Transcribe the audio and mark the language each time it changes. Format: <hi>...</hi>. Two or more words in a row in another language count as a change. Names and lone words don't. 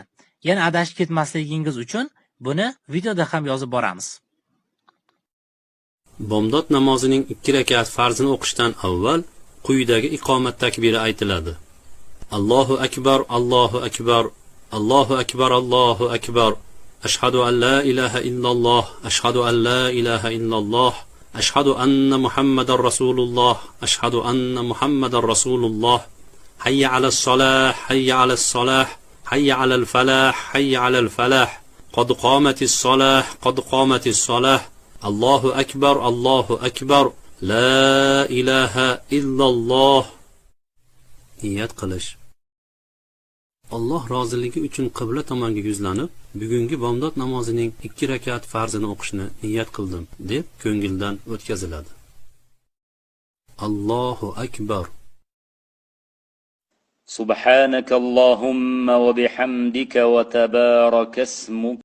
<uz>Yana adashib ketmasligingiz uchun buni videoda ham yozib boramiz. Bomdod namozining 2 rakat farzini o'qishdan avval quyidagi iqomat takbiri aytiladi.</uz> <ar>الله أكبر، الله أكبر، الله أكبر، الله أكبر. أشهد أن لا إله إلا الله، أشهد أن لا إله إلا الله. أشهد أن محمد رسول الله أشهد أن محمد رسول الله حي على الصلاة حي على الصلاة حي على الفلاح حي على الفلاح قد قامت الصلاة قد قامت الصلاة الله أكبر الله أكبر لا إله إلا الله.</ar> <uz>Niyat qilish. Alloh roziligi uchun qibla tomonga yuzlanib, bugungi bomdod namozining 2 rakat farzini o'qishni niyat qildim deb ko'ngildan o'tkaziladi.</uz> <ar>الله أكبر. سبحانك اللهم وبحمدك وتبارك اسمك</ar>